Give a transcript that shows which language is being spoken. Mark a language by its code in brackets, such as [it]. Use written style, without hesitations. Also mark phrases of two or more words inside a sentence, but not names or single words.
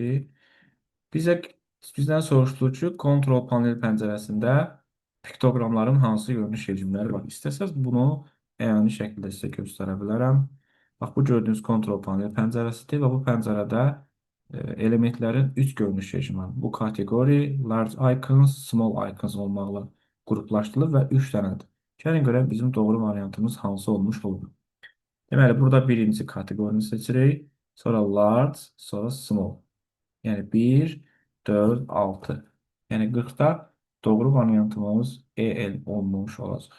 [az] Bizə bizdən soruşulur ki, kontrol panel pəncərəsində piktoqramların hansı görünüş rejimləri var. İstəsəz bunu əyani şəkildə sizə göstərə bilərəm. Bax, bu gördüyünüz kontrol panel pəncərəsidir və bu pəncərədə elementlərin 3 görünüş rejimi var. Bu kateqori [en] large icons, small icons [az] olmaqla qruplaşdırılır və 3 dənədir. Gəlin görək bizim doğru variantımız hansı olmuş olur. Deməli, burada birinci kateqorini seçirik, sonra large, sonra small. Yəni 1, 4, 6. Yəni 40-da doğru variantımız EL olmuş olacaq.